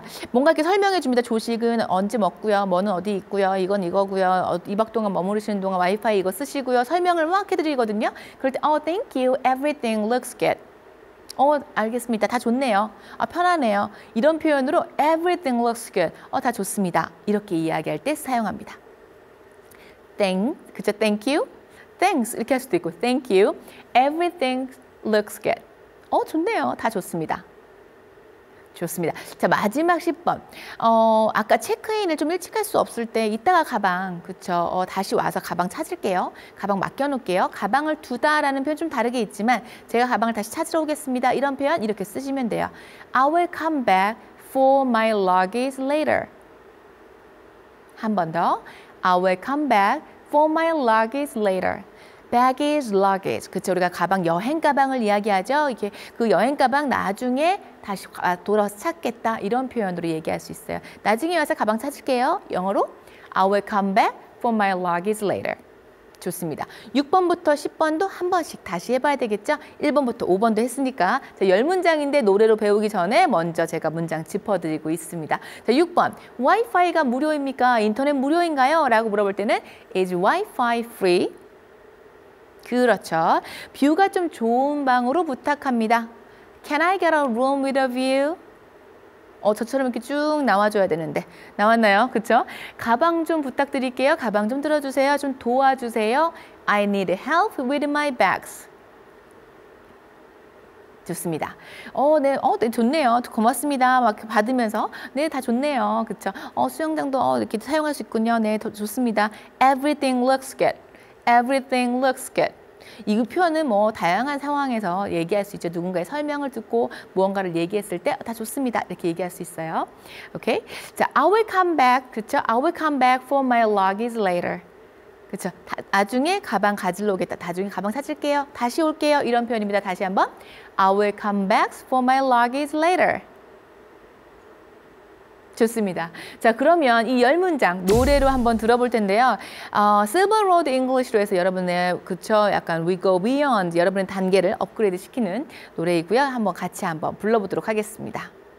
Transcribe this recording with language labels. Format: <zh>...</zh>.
<ko>뭔가 이렇게 설명해 줍니다. 조식은 언제 먹고요. 뭐는 어디 있고요. 이건 이거고요. 2박 동안 머무르시는 동안 와이파이 이거 쓰시고요. 설명을 막 해드리거든요. 그럴 때 thank you.</ko> <en>Everything looks good.</en> <ko>알겠습니다. 다 좋네요. 편하네요. 이런 표현으로</ko> <en>everything looks good.</en> <ko>다 좋습니다. 이렇게 이야기할 때 사용합니다.</ko> <en>그죠? Thank you.</en> <ko>Thanks 이렇게 할 수도 있고</ko> <en>Thank you. Everything looks good.</en> <ko>좋네요. 다 좋습니다. 좋습니다. 자, 마지막 10번. 아까 체크인을 좀 일찍 할 수 없을 때 이따가 가방, 그쵸? 다시 와서 가방 찾을게요. 가방 맡겨놓을게요. 가방을 두다라는 표현 좀 다르게 있지만 제가 가방을 다시 찾으러 오겠습니다. 이런 표현 이렇게 쓰시면 돼요.</ko> <en>I will come back for my luggage later.</en> <ko>한 번 더.</ko> <en>I will come back for my luggage later. baggage, luggage. 그쵸?</en> <ko>우리가 가방, 여행 가방을 이야기하죠. 이게 그 여행 가방 나중에 다시 돌아서 찾겠다. 이런 표현으로 얘기할 수 있어요. 나중에 와서 가방 찾을게요. 영어로</ko> <en>I will come back for my luggage later.</en> <ko>좋습니다. 6번부터 10번도 한 번씩 다시 해봐야 되겠죠? 1번부터 5번도 했으니까. 자, 10문장인데 노래로 배우기 전에 먼저 제가 문장 짚어드리고 있습니다. 자, 6번. 와이파이가 무료입니까? 인터넷 무료인가요? 라고 물어볼 때는</ko> <en>Is Wi-Fi free?</en> <ko>그렇죠. 뷰가 좀 좋은 방으로 부탁합니다.</ko> <en>Can I get a room with a view?</en> <ko>저처럼 이렇게 쭉 나와줘야 되는데 나왔나요? 그렇죠? 가방 좀 부탁드릴게요. 가방 좀 들어주세요. 좀 도와주세요.</ko> <en>I need help with my bags.</en> <ko>좋습니다. 네, 네, 좋네요. 고맙습니다. 막 받으면서 네, 다 좋네요. 그렇죠? 수영장도 이렇게 사용할 수 있군요. 네, 더 좋습니다.</ko> <en>Everything looks good. Everything looks good.</en> <ko>이 표현은 뭐 다양한 상황에서 얘기할 수 있죠. 누군가의 설명을 듣고 무언가를 얘기했을 때 다 좋습니다. 이렇게 얘기할 수 있어요.</ko> <en>오케이? 자, I will come back. 그렇죠? I will come back for my luggage later.</en> <ko>그렇죠? 나중에 가방 가지러 오겠다. 나중에 가방 찾을게요. 다시 올게요. 이런 표현입니다. 다시 한번.</ko> <en>I will come back for my luggage later.</en> <ko>좋습니다. 자, 그러면 이 10문장 노래로 한번 들어볼 텐데요. Silver Road English로 해서 여러분의 그쵸 약간 We Go Beyond 여러분의 단계를 업그레이드 시키는 노래이고요. 한번 같이 한번 불러보도록 하겠습니다.</ko>